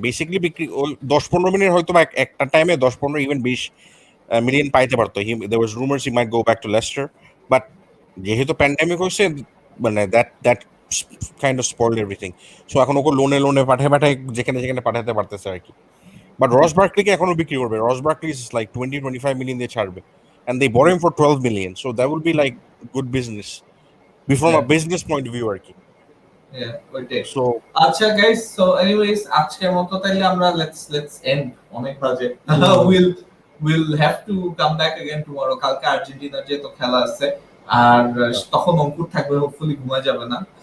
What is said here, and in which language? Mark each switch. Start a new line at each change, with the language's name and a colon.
Bangla: Basically বিক্রি ওই 10-15 million হয়তো বা একটা টাইমে 10-15 ইভেন 20 মিলিয়ন পাইতে পারতো।
English: there was rumours he might go back to Leicester, but
Bangla: যেহেতু প্যান্ডেমিক হয়েছে মানে
English: That kind of spoiled everything.
Bangla: So এখন ওকে লোনে পাঠায় যেখানে পাঠাতে পারতেছে আর কি। বাট রস বার্কলিকে এখনো বিক্রি করবে।
English: Ross Barkley is like 20-25 million
Bangla: দিয়ে ছাড়বে,
English: and they bought him for 12 million, so that would be like good business from a business point of view
Bangla: আর কি। ওইটাই।
English: So
Bangla: আচ্ছা গাইস, সো এনিওয়েজ আজকের মতো তাইলে আমরা
English: let's end,
Bangla: অনেক বাজে।
English: Will have to come back again tomorrow.
Bangla: কালকে আর্জেন্টিনার যে তো খেলা আছে, আর তখন অঙ্কুর থাকবে, হোপফুলি ঘুমা যাবে না।